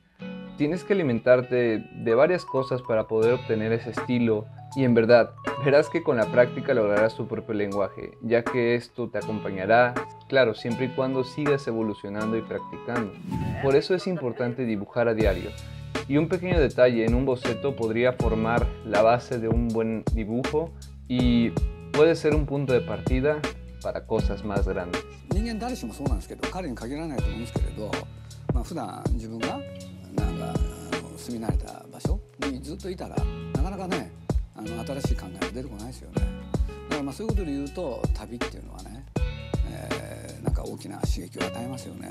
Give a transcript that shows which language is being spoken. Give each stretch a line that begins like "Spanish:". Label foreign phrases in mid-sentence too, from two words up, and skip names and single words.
Spanish: Tienes que alimentarte de varias cosas para poder obtener ese estilo y en verdad, verás que con la práctica lograrás tu propio lenguaje, ya que esto te acompañará, claro, siempre y cuando sigas evolucionando y practicando. Por eso es importante dibujar a diario. Y un pequeño detalle en un boceto podría formar la base de un buen dibujo y puede ser un punto de partida para cosas más grandes.
Japanese: 人間誰しもそうなんですけど、彼に限らないと思うんですけれど、普段自分がなんか住み慣れた場所にずっといたらなかなかね、新しい考えが出てこないですよね。だからそういうことで言うと旅っていうのはね、なんか大きな刺激を与えますよね。